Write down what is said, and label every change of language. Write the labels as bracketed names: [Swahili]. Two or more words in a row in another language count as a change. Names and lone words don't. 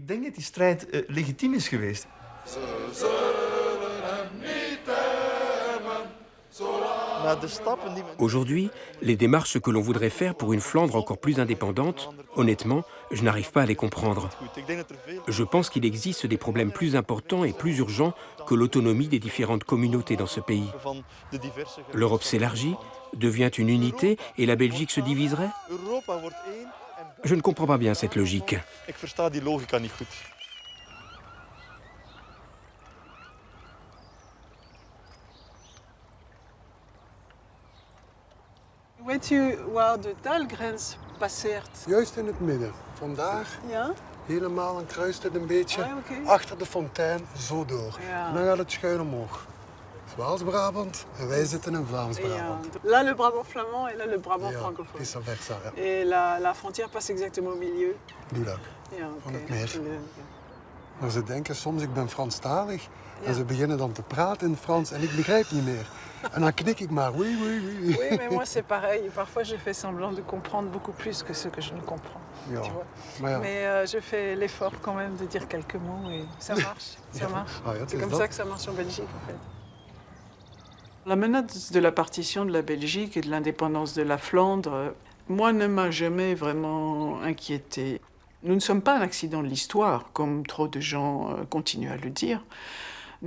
[French] Aujourd'hui, les démarches que l'on voudrait faire pour une Flandre encore plus indépendante, honnêtement, je n'arrive pas à les comprendre. Je pense qu'il existe des problèmes plus importants et plus urgents que l'autonomie des différentes communautés dans ce pays. L'Europe s'élargit, devient une unité et la Belgique se diviserait? Je ne comprends pas bien cette logique. [Dutch] Weet u waar de taalgrens passeert? Juist in het midden. Vandaar Ja? helemaal en kruist het een beetje achter de fontein zo door. Ja. En dan gaat het schuin omhoog. Waals-Brabant en wij zitten in Vlaams-Brabant. [French] Là le Brabant flamand et là le Brabant [Dutch] Ja, [French] francophone. [Dutch] vice versa. Ja. [French] Et la frontière passe exactement au milieu. [Dutch] Doe dat. Ja, Van het oké. meer. Maar ze denken soms ik ben Franstalig en ze beginnen dan te praten in het Frans en ik begrijp niet meer. En dan knik ik maar, [French] oui, oui, oui. Oui, mais moi c'est pareil. Parfois je fais semblant de comprendre beaucoup plus que ce que je ne comprends. [Dutch] Ja. [French] Tu vois? [Dutch] Maar ja. [French] Mais je fais l'effort quand même de dire quelques mots et ça marche. Ça marche. [Dutch] Ah, ja, het [French] C'est [Dutch] is [French] comme [Dutch] dat. [French] ça que ça marche en Belgique en fait. La menace de la partition de la Belgique et de l'indépendance de la Flandre, moi, ne m'a jamais vraiment inquiétée. Nous ne sommes pas un accident de l'histoire, comme trop de gens continuent à le dire.